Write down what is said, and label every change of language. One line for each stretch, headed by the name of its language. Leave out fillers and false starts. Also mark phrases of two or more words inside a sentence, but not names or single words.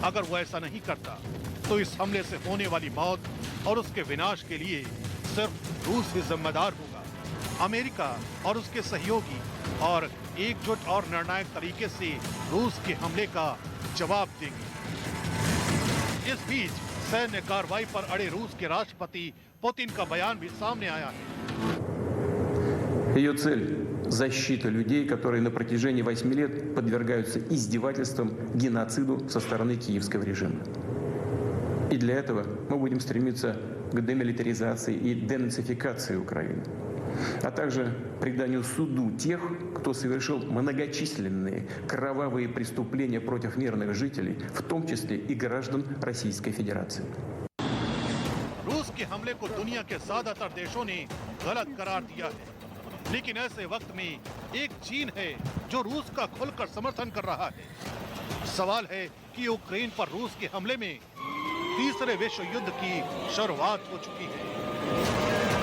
Hindi: अगर वो ऐसा नहीं करता तो इस हमले से होने वाली मौत और उसके विनाश के लिए सिर्फ रूस ही जिम्मेदार होगा। अमेरिका और उसके सहयोगी और एकजुट और निर्णायक तरीके से रूस के हमले का जवाब देंगे। इस बीच सैन्य कार्रवाई पर अड़े रूस के राष्ट्रपति पुतिन का बयान भी सामने आया है।
Russian: Ее цель – защита людей, которые на протяжении 8 лет подвергаются издевательствам, геноциду со стороны киевского режима. И для этого мы будем стремиться к демилитаризации и денацификации Украины, а также преданию суду тех, кто совершил многочисленные кровавые преступления против мирных жителей, в том числе и граждан Российской Федерации.
Hindi: रूस के हमले को दुनिया के ज्यादातर देशों ने गलत करार दिया है, लेकिन ऐसे वक्त में एक चीन है जो रूस का खुलकर समर्थन कर रहा है। सवाल है कि यूक्रेन पर रूस के हमले में तीसरे विश्व युद्ध की शुरुआत हो चुकी है।